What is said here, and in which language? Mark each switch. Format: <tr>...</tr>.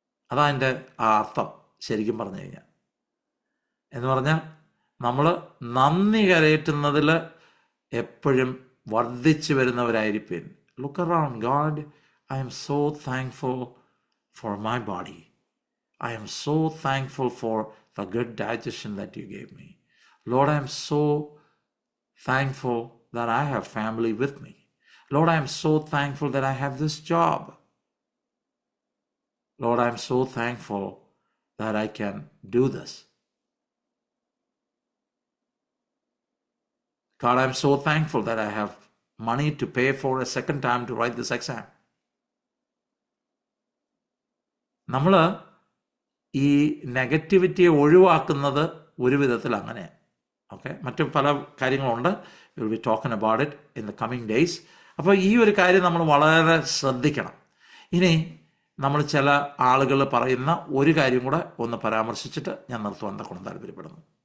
<ml>അതാ എൻ്റെ ആ അർത്ഥം ശരിക്കും പറഞ്ഞു കഴിഞ്ഞാൽ. എന്ന് പറഞ്ഞാൽ നമ്മൾ നന്ദി കരയറ്റുന്നതിൽ എപ്പോഴും വർദ്ധിച്ചു വരുന്നവരായിരിക്കും.</ml> <en>Look around God, I am so thankful for my body. I am so thankful for the good digestion that you gave me. Lord, I am so thankful that I have family with me. Lord, I am so thankful that I have this job. Lord, I am so thankful that I can do this. God, I am so thankful that I have money to pay for a second time to write this exam.</en> <ml>നമ്മൾ ഈ നെഗറ്റിവിറ്റിയെ ഒഴിവാക്കുന്നത് ഒരു വിധത്തിൽ അങ്ങനെ.</ml> <en>okay,</en> <ml>മറ്റു പല കാര്യങ്ങളുണ്ട്.</ml> <en>Will be talking about it in the coming days.</en> <ml>അപ്പോൾ ഈ ഒരു കാര്യം നമ്മൾ വളരെ ശ്രദ്ധിക്കണം. ഇനി നമ്മൾ ചില ആളുകൾ പറയുന്ന ഒരു കാര്യം കൂടെ ഒന്ന് പരാമർശിച്ചിട്ട് ഞാൻ നിർത്തുവാൻ തക്കണം താല്പര്യപ്പെടുന്നു.</ml>